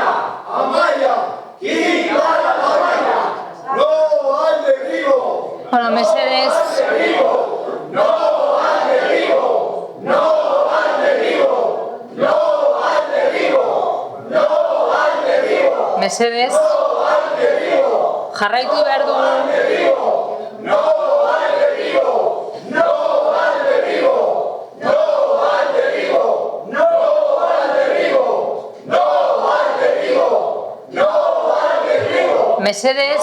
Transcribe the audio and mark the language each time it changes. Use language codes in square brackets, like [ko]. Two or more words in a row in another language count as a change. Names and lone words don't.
[es] Amaya, quita la valla. No al derribo. [eu] Bueno, mesedez. [es] No al derribo. No al derribo, no al derribo, no al derribo. [eu] Mesedez, jarraitu behar dugu. [es] No al derribo, no al derribo, no al derribo, no al derribo, no al derribo, no al derribo. [eu] Mesedez,